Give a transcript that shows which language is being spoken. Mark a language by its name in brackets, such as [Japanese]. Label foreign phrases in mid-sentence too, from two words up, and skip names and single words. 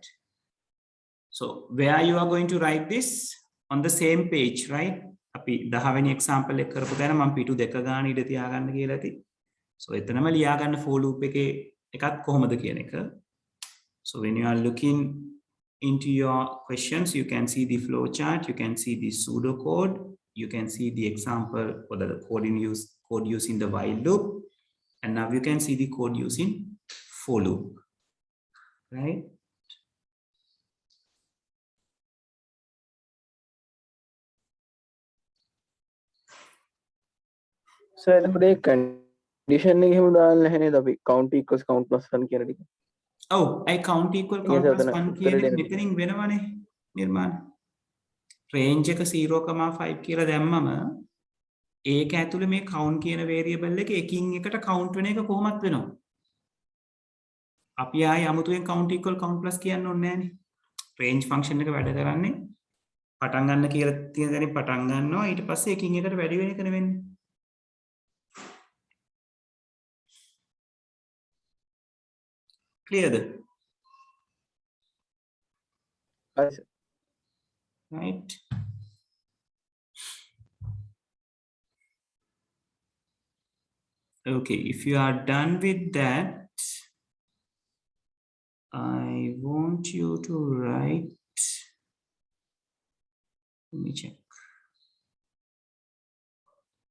[English] So where you are going to write this? On the same page, right? [Sinhala] අපි 10 වෙනි example එක කරපු තැන මම පිටු දෙක ගාන ඉඳ තියාගන්න කියලා ඇති. So එතනම ලියා ගන්න [English] for loop [Sinhala] එකේ එකක් කොහොමද කියන එක. [English] So when you are looking into your questions, you can see the flow chart, you can see the pseudo code, you can see the example or the code using the while loop. And now you can see the code using for loop, right? Sir, [Sinhala] එතකොට ඒ condition එක එහෙම දාන්න නැහැ නේද අපි [English] count equals count plus 1 [Sinhala] කියන ටික. [English] Oh, I count equal count Yes, plus sir, [Sinhala] 1 කියන එක මෙතනින් වෙනවනේ නිර්මාණ. range එක 0,5 කියලා දැම්මම ඒක ඇතුලේ මේ count කියන variable එක එකින් එකට count වෙන එක කොහොමත් වෙනවා. අපි ආයේ අමුතුවෙන් [English] count equal count plus [Sinhala] කියන්න ඕනේ නැහැනේ. [English] range function [Sinhala] එක වැඩ කරන්නේ පටන් ගන්න කියලා තියෙන දේ පටන් ගන්නවා ඊට පස්සේ එකින් එකට වැඩි වෙන එක නෙවෙන්නේ. [English] Clear? Right. Okay, if you are done with that, I want you to write, let me check.